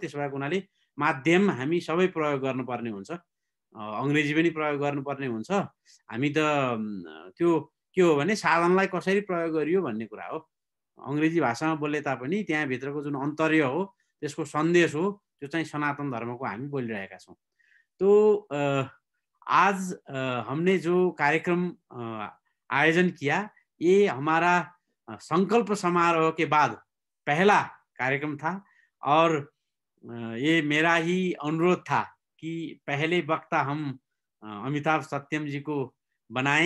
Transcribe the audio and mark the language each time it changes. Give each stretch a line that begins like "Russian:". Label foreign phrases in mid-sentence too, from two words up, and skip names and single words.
Nepali: त्यसो भएको हुनाले माध्यम हामी सबै प्रयोग गर्नुपर्ने हुन्छ, अङ्ग्रेजी पनि प्रयोग गर्नुपर्ने हुन्छ। हामी त त्यो के हो भने साधनलाई कसरी प्रयोग गरियो भन्ने कुरा हो। अङ्ग्रेजी भाषामा बोले तापनि त्यहाँभित्रको जुन अन्तर्य हो, त्यसको सन्देश हो, त्यो चाहिँ सनातन धर्मको हामी बोलिरहेका छौँ।
Hindi: तो आज हमने जो कार्यक्रम आयोजन किया, ये हमारा संकल्प समारोह के बाद पहला कार्यक्रम था और ये मेरा ही अनुरोध था कि पहले वक्ता हम अमिताभ सत्यम जी को बनाएं।